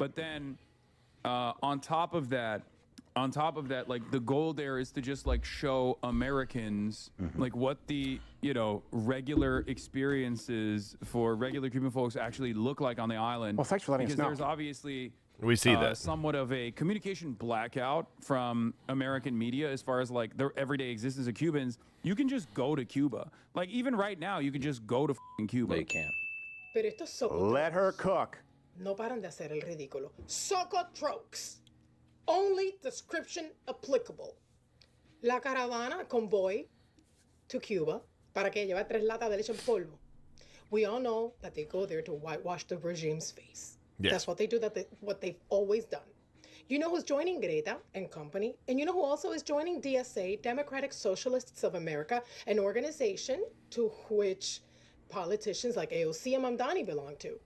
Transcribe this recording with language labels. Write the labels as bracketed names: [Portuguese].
[English] But then on top of that, like the goal there is to just like show Americans like what the regular experiences for regular Cuban folks actually look like on the island. Well, thanks for letting us know. Because there's obviously we see that somewhat of a communication blackout from American media as far as like their everyday existence of Cubans. You can just go to Cuba. Like even right now, you can just go to Cuba. No, you can't. [Spanish] Pero estos [English] Let her cook. [Spanish] No paran de hacer el ridículo. Socotroques. [English] Only description applicable. [Spanish] La caravana [English] convoy to Cuba [Spanish] para que llevar 3 latas de leche en polvo. [English] We all know that they go there to whitewash the regime's face. Yes. That's what they do. What they've always done. You know who's joining Greta and company? And you know who also is joining DSA, Democratic Socialists of America, an organization to which politicians like AOC and Mamdani belong to.